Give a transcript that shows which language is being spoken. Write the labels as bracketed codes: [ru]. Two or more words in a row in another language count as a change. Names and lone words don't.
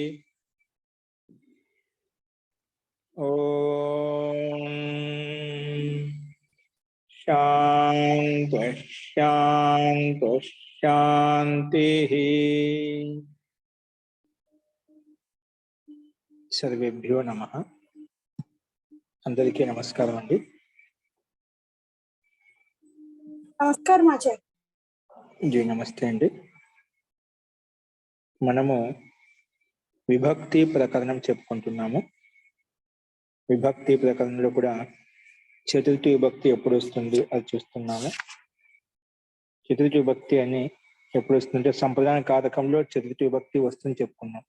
[sa] ओम शांति शांति शांति। सर्वेभ्यो नमः। [te] అందరికీ నమస్కారం అండీ। నమస్కారం ఆచార్య జీ నమస్తే అండీ। మనము విభక్తి ప్రకరణం చెప్పుకుంటున్నాము. విభక్తి ప్రకరణంలో కూడా చతుర్థి విభక్తి ఎప్పుడు వస్తుంది అది చూస్తున్నాము. చతుర్థి విభక్తి అని ఎప్పుడు వస్తుందంటే సంప్రదాన కారకంలో చతుర్థి విభక్తి వస్తుంది చెప్పుకున్నాం.